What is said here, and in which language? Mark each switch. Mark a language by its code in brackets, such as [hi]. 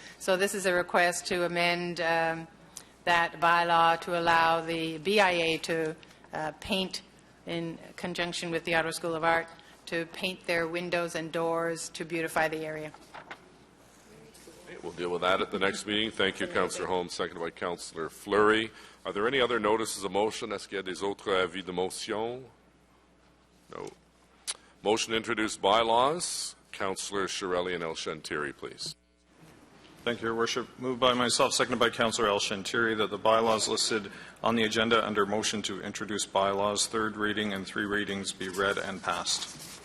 [en] So this is a request to amend that bylaw to allow the BIA to paint, in conjunction with the Ottawa School of Art, to paint their windows and doors to beautify the area. Okay, we'll deal with that at the next meeting. Thank you, Councillor Holmes, seconded by Councillor Fleury. Are there any other notices of motion? [fr] Est-ce qu'il y a des autres avis de motion? [en] No. Motion to introduce bylaws. Councillor Shirelli and El Shantiri, please. Thank you, Your Worship. Moved by myself, seconded by Councillor El Shantiri, that the bylaws listed on the agenda under motion to introduce bylaws, third reading and three readings, be read and passed.